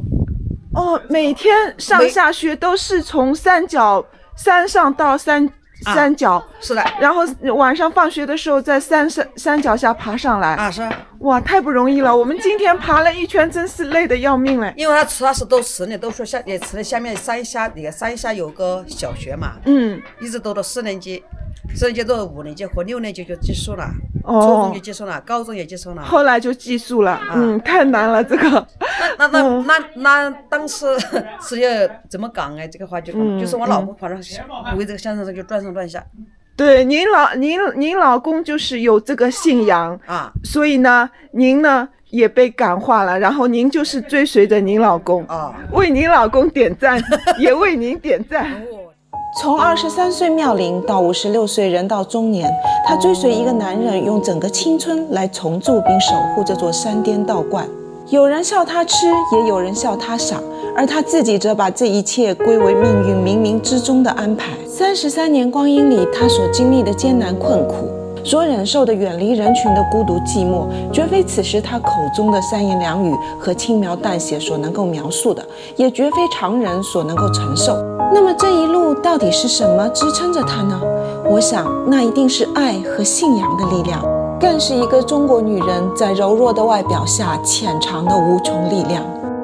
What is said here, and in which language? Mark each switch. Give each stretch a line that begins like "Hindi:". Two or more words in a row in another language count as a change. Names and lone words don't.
Chinese: 每天上下學都是從山上到山腳。是的。然後晚上放學的時候在山腳下爬上來。是。哇，太不容易了！我们今天爬了一圈，真是累得要命了。因為他是都吃的，都說也吃的下面山下有個小學嘛。一直到4年級，4年級到5年級和6年級就結束了。初中就結束了，高中也結束了。後來就寄宿了。太難了這個。那當時是要怎麼講哎？這個話就是我老公反正圍這個香上就轉上轉下。對，您老公就是有這個信仰所以呢，您呢也被感化了，然後您就是追隨着您老公為您老公點讚，也為您點讚。從23歲妙齡到56歲人到中年，他追隨一個男人，用整個青春來重築並守護這座山巔道觀。有人笑他痴，也有人笑他傻，而他自己則把這一切歸為命運冥冥之中的安排。33年光陰裡，他所經歷的艱難困苦， 所忍受的遠離人群的孤獨寂寞，絕非此時他口中的三言兩語和輕描淡寫所能夠描述的，也絕非常人所能夠承受。那麼這一路到底是什麼支撐着他呢？我想，那一定是愛和信仰的力量，更是一個中國女人在柔弱的外表下潛藏的無窮力量。